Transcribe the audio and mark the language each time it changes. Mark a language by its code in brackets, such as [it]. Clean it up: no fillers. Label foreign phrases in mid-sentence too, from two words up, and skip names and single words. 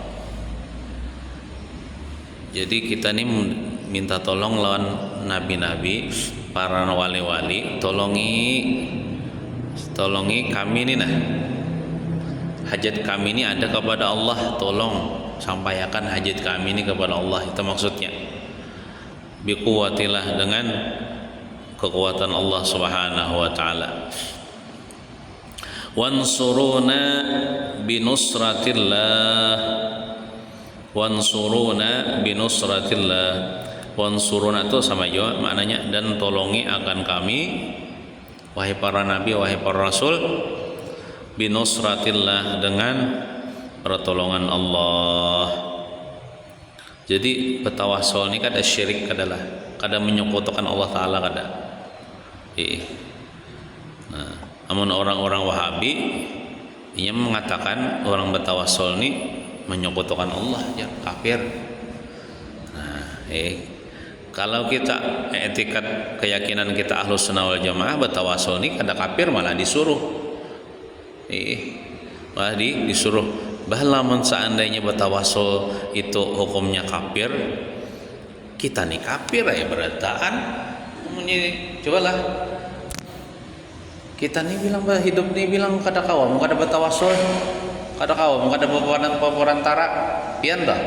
[bjn] Jadi kita ini minta tolong lawan nabi-nabi, para wali-wali, tolongi kami ini nah. Hajat kami ini ada kepada Allah, tolong sampaikan hajat kami ini kepada Allah, itu maksudnya. Biquwwatillah dengan kekuatan Allah [ar] سبحانه وتعالى. وانصرونا بنصرة الله، وانصرونا بنصرة الله. [bjn] Wansuruna itu sama juga maknanya, dan tolongi akan kami wahai para nabi, wahai para rasul, binusratillah dengan pertolongan Allah. Jadi bertawassul ini kada syirik, kada menyekutukan Allah taala kada. Nah, namun orang-orang Wahabi ia mengatakan orang bertawassul ini menyekutukan Allah, ya kafir. Nah, kalau kita etikat keyakinan kita [ar] أهل السنة والجماعة, [bjn] bertawassul ini kada kafir, malah disuruh. Malah disuruh. Bahkan seandainya bertawassul itu hukumnya kafir, kita nih kafir ya berataan. Cobalah kita nih bilang hidup nih bilang kada kawam, kada bertawassul, kada kawam, kada peperantara, pian dah.